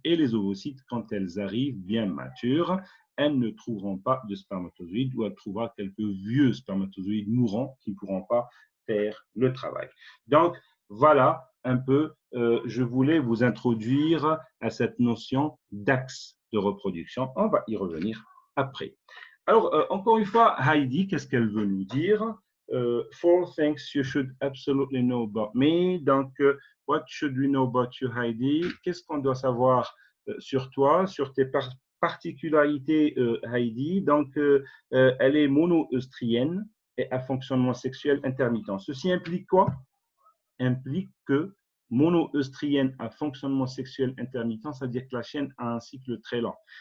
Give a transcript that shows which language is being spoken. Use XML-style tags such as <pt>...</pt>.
<fr>Et les ovocytes, quand elles arrivent bien matures, elles ne trouveront pas de spermatozoïdes ou elles trouveront quelques vieux spermatozoïdes mourants qui ne pourront pas faire le travail. Donc, voilà un peu, je voulais vous introduire à cette notion d'axe de reproduction. On va y revenir après. Alors, encore une fois, Heidi, qu'est-ce qu'elle veut nous dire?</fr> <en>4 things you should absolutely know about me. Donc, what should we know about you, Heidi?</en> <fr>Qu'est-ce qu'on doit savoir sur toi, sur tes particularités, Heidi? Donc, elle est mono-œstrienne et à fonctionnement sexuel intermittent. Ceci implique quoi? Implique que mono-œstrienne à fonctionnement sexuel intermittent, c'est-à-dire que la chienne a un cycle très lent.</fr>